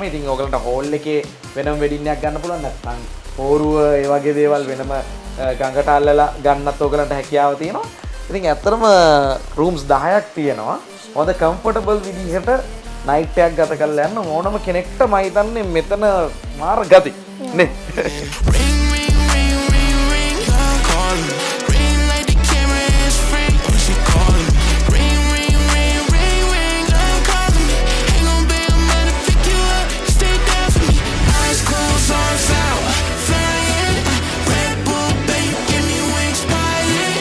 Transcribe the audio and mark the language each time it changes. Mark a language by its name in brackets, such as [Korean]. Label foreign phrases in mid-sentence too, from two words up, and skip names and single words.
[Sinhala] ඉතින් ඕගලන්ට හෝල් එකේ වෙනම වෙඩින් එකක් ගන්න පුළුවන්. නැත්නම් පෝරුව ඒ වගේ දේවල් වෙනම ගඟට අල්ලලා ගන්නත් ඕගලන්ට හැකියාව තියෙනවා. ඉතින් ඇත්තටම රූම්ස් 10ක් තියෙනවා. හොඳ කම්ෆර්ටබල් විදිහට නයිට් එකක් ගත කරලා යන්න ඕනම කෙනෙක්ට මම හිතන්නේ මෙතන මාර ගති නේ. [English] Ring, ring, ring, ring, ring, calling. Ring like the camera is free. Oh, she calling. Ring, ring, ring, ring, ring, I'm calling me. Ain't gon' be a man to pick you up. Stay down for me. Eyes closed, arms out, flying. Red Bull, baby, give me wings, flying.